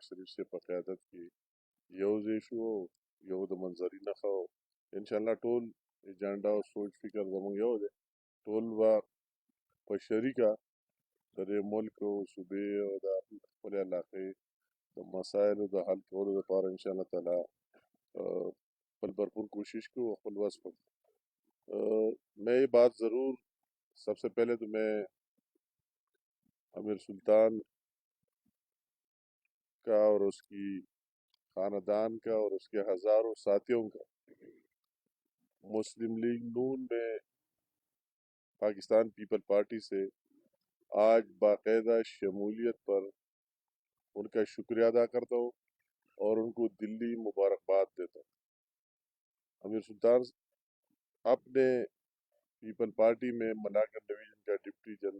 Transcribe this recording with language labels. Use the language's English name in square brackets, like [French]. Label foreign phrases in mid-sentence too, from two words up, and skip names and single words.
[Pashto] شریف صاحب په قیادت کې یو ځای شو یو د منظري نښه و انشاءالله ټول ایجنډا او سوچ فکر زموږ یو دی ټول به په شریکه د دې ملک او صوبې او د خپلې علاقې د مسایلو د حل کولو لپاره انشاءالله تعالی خپل بھرپور کوشش کو خپل وس کو [Urdu] میں یہ بات ضرور سب سے پہلے تو میں امیر سلطان کا اور اس کی خاندان کا اور اس کے ہزاروں ساتھیوں کا مسلم لیگ نون میں پاکستان پیپل پارٹی سے آج باقاعدہ شمولیت پر ان کا شکریہ ادا کرتا ہوں اور ان کو دلی مبارکباد دیتا ہوں امیر سلطان اپنے پیپل پارٹی میں ملاکنڈ ڈویژن کا ڈپٹی جنرل